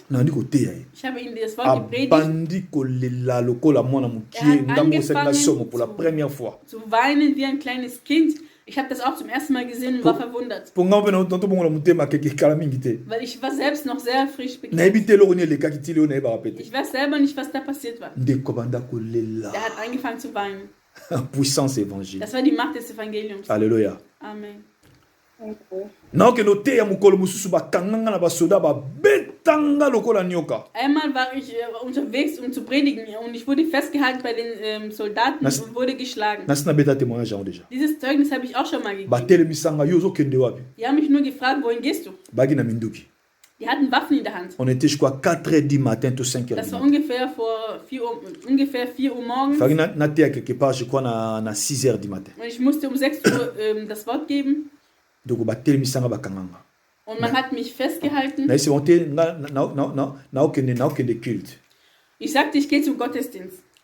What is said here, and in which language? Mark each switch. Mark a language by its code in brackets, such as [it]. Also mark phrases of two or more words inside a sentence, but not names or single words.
[de] Ich habe ihm das Wort gepredigt. Er hat angefangen zu weinen wie ein kleines Kind. Ich habe das auch zum ersten Mal gesehen und war verwundert. Weil ich war selbst noch sehr frisch bekehrt. Ich weiß selber nicht, was da passiert war. Er hat angefangen zu weinen. [fr] Puissance évangile. [de] Das war die Macht des Evangeliums. Alléluia. Amen. Einmal war ich unterwegs, um zu predigen, und ich wurde festgehalten bei den Soldaten und wurde geschlagen. Dieses Zeugnis habe ich auch schon mal gegeben. Die haben mich nur gefragt, wohin gehst du? Die hatten Waffen in der Hand. [fr] On était jusqu'à 4h du matin, tout 5h. [de] Das war ungefähr 4 Uhr morgens. [fr] Na 6h du matin. [de] Und ich musste um 6 Uhr das Wort geben. Und man hat mich festgehalten. Ich sagte, ich gehe zum Gottesdienst.